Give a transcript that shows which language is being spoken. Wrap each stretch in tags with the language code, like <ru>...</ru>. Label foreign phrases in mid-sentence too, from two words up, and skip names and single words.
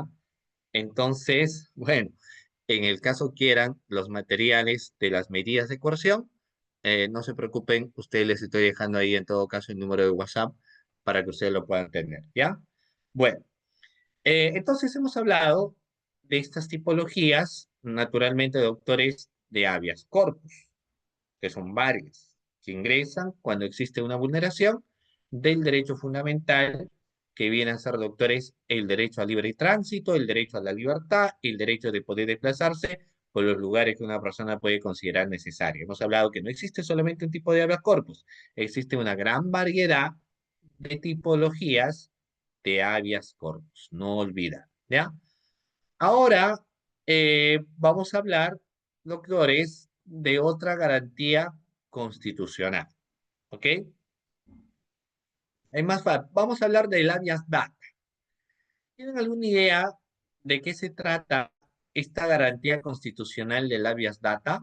<es>Entonces, bueno, en el caso quieran los materiales de las medidas de coerción, no se preocupen, ustedes les estoy dejando ahí en todo caso el número de WhatsApp para que ustedes lo puedan tener, ¿ya? Bueno, entonces hemos hablado de estas tipologías, naturalmente, doctores, de</es> <la>habeas corpus,</la> <es>que son varias, que ingresan cuando existe una vulneración del derecho fundamental, que viene a ser, doctores, el derecho al libre tránsito, el derecho a la libertad, el derecho de poder desplazarse por los lugares que una persona puede considerar necesario. Hemos hablado que no existe solamente un tipo de</es> <la>habeas corpus,</la> <es>existe una gran variedad de tipologías de</es> <la>habeas corpus,</la> <es>no olvidar, ¿ya? Ahora vamos a hablar, doctores, de otra garantía constitucional, ¿ok? Vamos a hablar del</es> <la>habeas data.</la> <es>¿Tienen alguna idea de qué se trata esta garantía constitucional del</es> <la>habeas data?</la>